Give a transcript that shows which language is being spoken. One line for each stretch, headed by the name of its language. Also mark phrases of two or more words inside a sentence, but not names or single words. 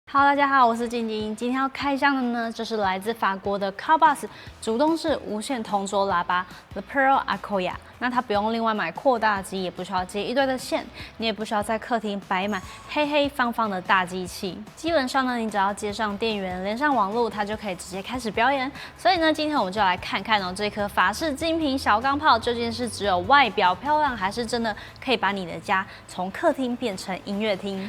Chinese: Hello， 大家好，我是晶晶。今天要開箱的呢，就是來自法國的 Carbass 主動式無線同軸喇叭 The Pearl Akoya。那它不用另外買擴大機，也不需要接一堆的線，你也不需要在客廳擺滿黑黑方方的大機器。基本上呢，你只要接上電源，連上網絡，它就可以直接開始表演。所以呢，今天我們就來看看這顆法式精品小鋼炮究竟是只有外表漂亮，還是真的可以把你的家從客廳變成音樂廳。